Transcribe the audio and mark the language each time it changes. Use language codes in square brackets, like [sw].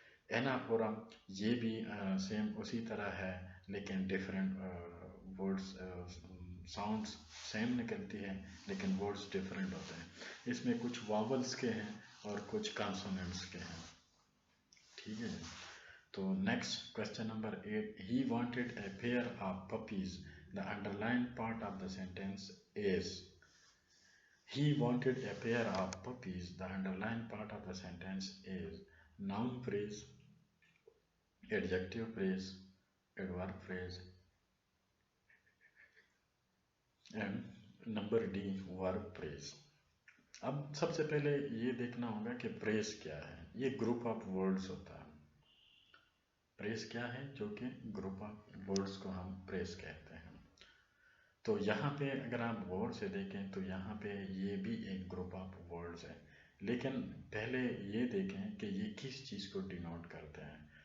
[ur] اینافورم یہ بھی سیم اسی طرح ہے لیکن ڈفرینٹ ورڈز، ساؤنڈس سیم نکلتی ہیں لیکن ورڈز ڈفرینٹ ہوتے ہیں. اس میں کچھ واولس کے ہیں اور کچھ کانسوننٹس کے ہیں. ٹھیک ہے. [en] تو next question number 8. He wanted a pair of puppies. The underline part of the sentence is. He wanted a pair of puppies. The underlined part of the sentence is noun phrase, adjective phrase, adverb phrase, and number D verb phrase. [ur] اب سب سے پہلے یہ دیکھنا ہوگا کہ پریز کیا ہے. یہ گروپ آف ورڈز ہوتا ہے. پریز کیا ہے؟ جو کہ گروپ آف ورڈز کو ہم پریز کہتے ہیں. تو یہاں پہ اگر آپ غور سے دیکھیں تو یہاں پہ یہ بھی ایک گروپ آف ورڈز ہے، لیکن پہلے یہ دیکھیں کہ یہ کس چیز کو ڈینوٹ کرتے ہیں.